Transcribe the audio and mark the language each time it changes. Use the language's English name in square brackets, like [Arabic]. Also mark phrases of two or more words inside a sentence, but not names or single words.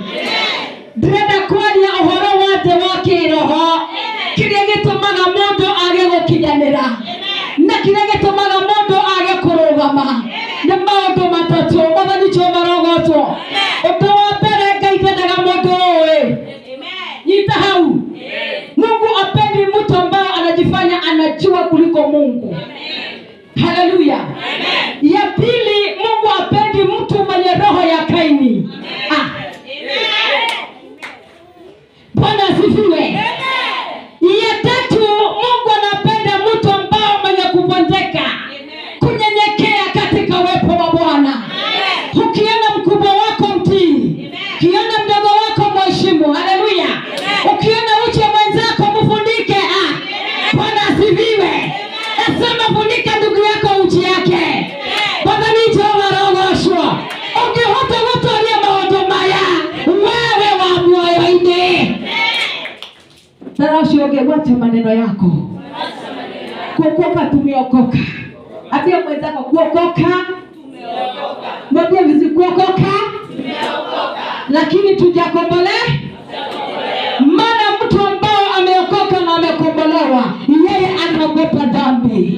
[Kikuyu] Ndĩrenda kwaria ũhoro wa thĩ wa kĩroho kĩrĩa gĩtũmaga mũndũ age gũkinyanĩra na kĩrĩa gĩtũmaga mũndũ age kũrũgama. Nĩ maũndũ matatũ. Mwathani Jehova rogocwo. Ũndũ wa mbere, Ngai ndendaga mũndũ ũĩ. Nyita hau. [Swahili] Mungu apendi mtu ambaye anajifanya anajua kuliko Mungu. Haleluya. Ya pili, Mungu apendi mtu mwenye roho ya Kaini. Bwana asifiwe. Ya tatu, Mungu anapenda mtu ambaye mwenye kubondeka, kunyenyekea katika uwepo wa Bwana. Ukiona mkubwa wako mtii, ukiona mdogo wako mheshimu. Haleluya. Ukiona uche mwenzako mfundike. Bwana asifiwe. Nasema fundika ndugu yako uchi yake. [Kikuyu] Mwathani Jehova rogocwo. Ungihota gũtũũria maũndũ maya wewe wa muoyo-inĩ. [Swahili] Sasa ungegwacha maneno yako. Kuokoka tumeokoka. Ambia mwenzako kuokoka tumeokoka. Mwambie vizi kuokoka tumeokoka. Lakini tujakombolewa. Maana mtu ambao ameokoka na amekombolewa, yeye anaogopa dhambi.